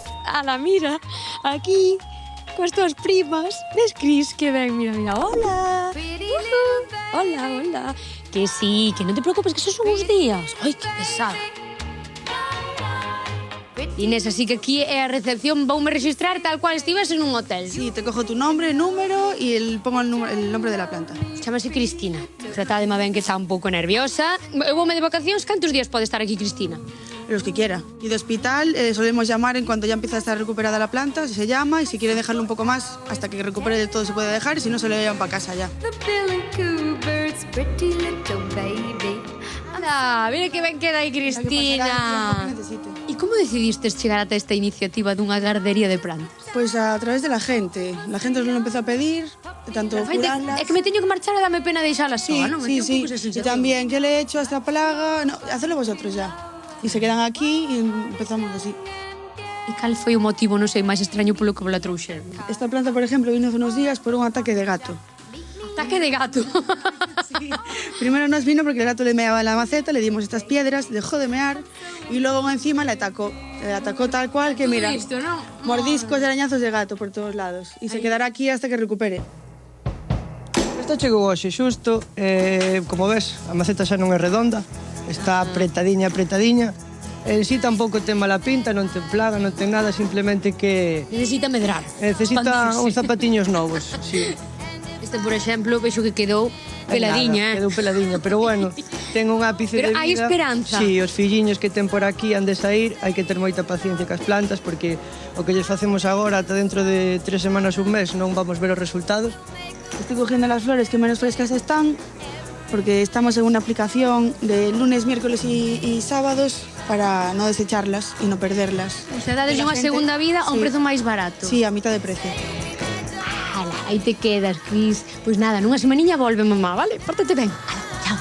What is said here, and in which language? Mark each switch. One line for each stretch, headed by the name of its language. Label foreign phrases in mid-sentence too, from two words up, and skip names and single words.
Galician: Ala, mira, aquí, coas túas primas. Ves, Cris, que ben, mira, mira. Hola. Hola, hola. Que sí, que non te preocupes, que esos son uns días. Ai, que pesada. Inés, así que aquí é a recepción, voume registrar tal cual estivese nun hotel.
Spanish: Sí, te cojo tu nombre, número y pongo el nombre de la planta.
Galician: Chámase Cristina. Tratádema ben que está un pouco nerviosa. Eu voume de vacacións, cantos días pode estar aquí Cristina?
Spanish: Los que quiera. Y de hospital solemos llamar en cuanto ya empieza a estar recuperada la planta, se llama, y si quiere dejarlo un poco más, hasta que recupere del todo se puede dejar, y si no se lo llevan para casa ya. Anda,
Galician: mira que ben queda aí Cristina. E como decidistes chegar ata esta iniciativa dunha gardería de plantas?
Spanish: Pues a través de la gente. La gente nos lo empezó a pedir, tanto curarlas...
Galician: É que me teño que marchar e dame pena deixalas Sí, soa, non? sí, sí.
Spanish: Y también, ¿qué le he hecho a esta plaga? No, hacedlo vosotros ya. Y se quedan aquí y empezamos así.
Galician: E cal foi o motivo, non sei, máis extraño polo que vos la trouxeron?
Spanish: Esta planta, por ejemplo, vino hace unos días por un ataque de gato. Ataque de gato. Sí. Primero nos vino porque el gato le meaba en la maceta, le dimos estas piedras, dejó de mear y luego encima le atacó. Le atacó tal cual que, mira, Listo, ¿no? mordiscos y arañazos de gato por todos lados. Y se quedará aquí hasta que recupere.
Galician: Esta chegou hoxe xusto, como ves, a maceta xa non é redonda, está apretadiña. En sí tampouco ten mala pinta, non ten plaga, non ten nada, simplemente que... Necesita medrar. Necesita uns zapatiños novos, sí. Este, por exemplo, vexo que quedou peladiña. Quedou peladiña, pero bueno, ten un ápice de vida. Pero hai esperanza. Sí, os filliños que ten por aquí han de sair, hai que ter moita paciencia cas plantas, porque o que lles facemos agora, ata dentro de 3 semanas, un mes, non vamos ver os resultados.
Spanish: Estoy cogiendo las flores que menos frescas están, porque estamos en una aplicación de lunes, miércoles y sábados para no desecharlas y no perderlas. O sea,
Galician: dades unha segunda vida a un prezo máis barato.
Spanish: Sí, a mitad de precio.
Galician: Ala, aí te quedas, Cris. Pois nada, nunha semaniña volve, mamá, vale? Pórtate ben. Ala.